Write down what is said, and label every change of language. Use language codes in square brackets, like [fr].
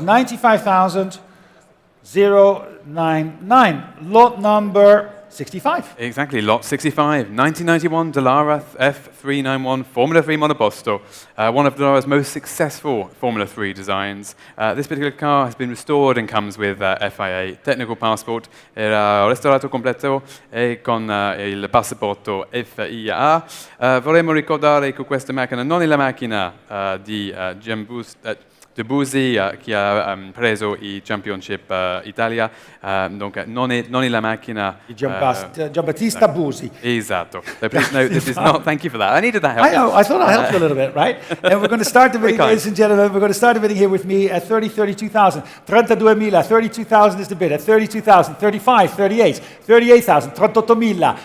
[en] 95,000, 099. Lot number 65. Exactly, lot 65. 1991 Dallara F391 Formula 3 Monoposto. One of Dallara's most successful Formula 3 designs. This particular car has been restored and comes with FIA Technical Passport. [it] Era restaurato completo e con il passaporto FIA. Vorremmo ricordare che questa macchina non è la macchina di Debussy che ha preso i Championship Italia, donc non è la macchina Giambattista Busi. Esatto. [en] So please note this is not. Thank you for that. I needed that help. I know. I thought I helped you a little bit, right? And we're going to start the bidding, ladies and gentlemen. We're going to start the bidding here with me at 32,000. 32,000. 32,000 is the bid at 32,000. 35, 38, 38,000. 38,000.